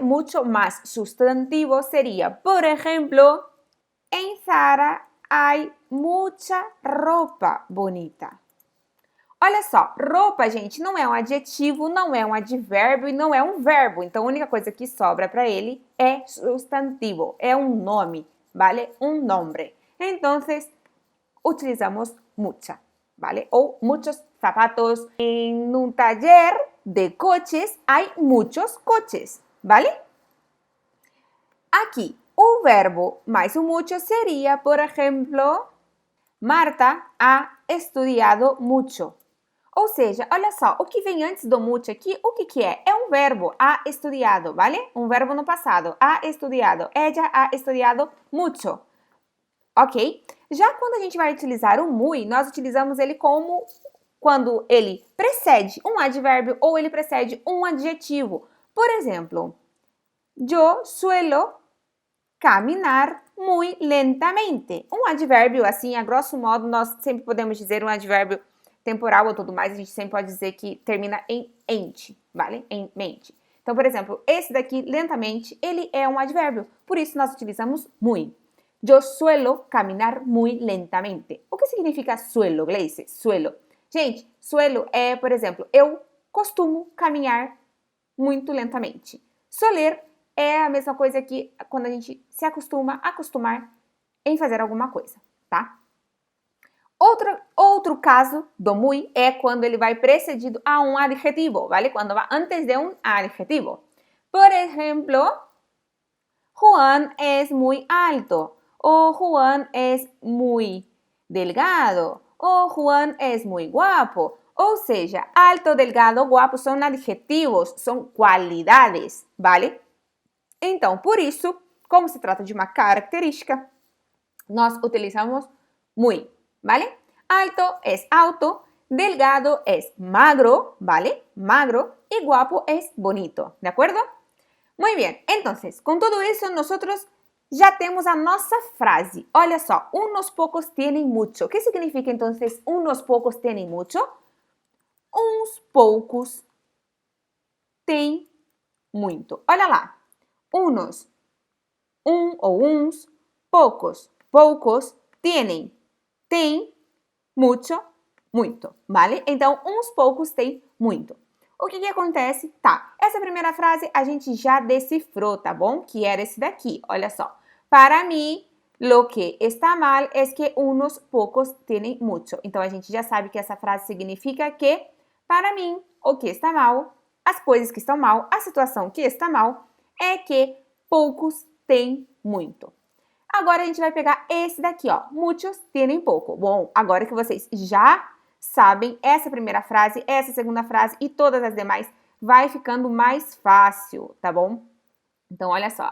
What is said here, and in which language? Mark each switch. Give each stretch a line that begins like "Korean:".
Spanish: Mucho más sustantivo seria,
Portuguese: por exemplo, em
Spanish: Zara hay mucha ropa bonita.
Portuguese: Olha só, roupa, gente, não é um adjetivo, não é um advérbio e não é um verbo. Então, a única coisa que sobra para ele é substantivo, é um nome, vale? Um nombre. Então, utilizamos mucha, vale?
Spanish: Ou muchos zapatos. En un taller de coches hay muchos coches, vale?
Portuguese: Aqui, o verbo mais o mucho seria, por exemplo,
Spanish: Marta ha estudiado mucho.
Portuguese: Ou seja, olha só, o que vem antes do mucho aqui, o que é? É um verbo,
Spanish: ha estudiado,
Portuguese: vale? Um verbo no passado,
Spanish: ha estudiado. Ella ha estudiado mucho, ok?
Portuguese: Já quando a gente vai utilizar o muy, nós utilizamos ele como quando ele precede um advérbio ou ele precede um adjetivo. Por exemplo,
Spanish: yo suelo caminar muy lentamente.
Portuguese: Um advérbio, assim, a grosso modo, nós sempre podemos dizer um advérbio temporal ou tudo mais, a gente sempre pode dizer que termina em ente, vale? Em mente. Então, por exemplo, esse daqui, lentamente, ele é um advérbio, por isso nós utilizamos muy.
Spanish: Yo suelo caminar muy lentamente.
Portuguese: O que significa suelo, Gleice? Suelo. Gente, suelo é, por exemplo, eu costumo caminhar muito lentamente. Soler é a mesma coisa que quando a gente se acostumar em fazer alguma coisa, tá? Outro caso do muy é quando ele vai precedido a um adjetivo, ¿vale? Quando vai antes de um adjetivo. Por exemplo,
Spanish: Juan es muy alto, o Juan es muy delgado, o Juan es muy guapo.
Portuguese: Ou seja, alto, delgado, guapo são adjetivos, são qualidades, ¿vale? Então, por isso, como se trata de uma característica, nós utilizamos muy, ¿vale?
Spanish: Alto es alto, delgado es
Portuguese: magro,
Spanish: ¿vale? Magro, y guapo es bonito, ¿de acuerdo? Muy bien, entonces,
Portuguese: com tudo isso,
Spanish: nosotros
Portuguese: já temos a nossa frase. Olha só,
Spanish: unos pocos tienen mucho.
Portuguese: O que significa,
Spanish: entonces, unos pocos tienen mucho?
Portuguese: Uns poucos têm muito. Olha lá, unos, ou uns, poucos, tienen, tem, mucho, muito, vale? Então, uns poucos têm muito. O que acontece? Tá, essa primeira frase a gente já decifrou, tá bom? Que era esse daqui, olha só.
Spanish: Para mim, lo que está mal es que unos pocos tienen mucho.
Portuguese: Então, a gente já sabe que essa frase significa que, para mim, o que está mal, as coisas que estão mal, a situação que está mal, é que poucos têm muito. Agora, a gente vai pegar esse daqui, ó.
Spanish: Muchos tienen pouco.
Portuguese: Bom, agora que vocês já sabem essa primeira frase, essa segunda frase e todas as demais, vai ficando mais fácil, tá bom? Então, olha só.